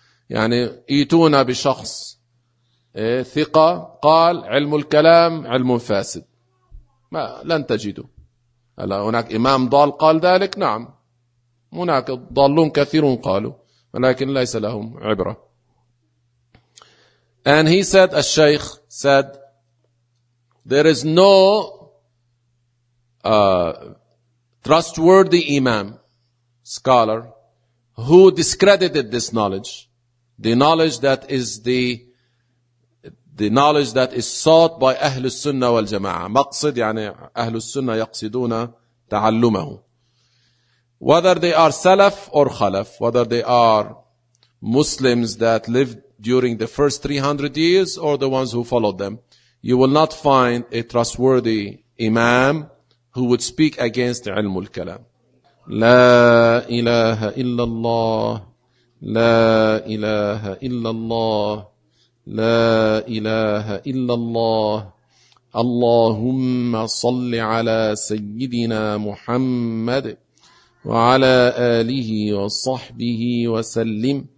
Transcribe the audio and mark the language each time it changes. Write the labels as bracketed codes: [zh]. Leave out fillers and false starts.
[ar] يعني ايتونا بشخص ثقة قال علم الكلام علم فاسد, ما لن تجده. هل هناك إمام ضال قال ذلك؟ نعم, هناك ضالون كثيرون قالوا, ولكن ليس لهم عبرة. [en] And he said, الشيخ said, there is no trustworthy imam scholar who discredited this knowledge, the knowledge that is the knowledge that is sought by أهل السنة والجماعة. [ar] مقصد يعني أهل السنة يقصدون تعلمه. [en] Whether they are سلف or خلف, whether they are Muslims that lived during the first 300 years or the ones who followed them, you will not find a trustworthy imam who would speak against علم الكلام. [ar] لا إله إلا الله, لا إله إلا الله, لا إله إلا الله. اللهم صل على سيدنا محمد وعلى آله وصحبه وسلم.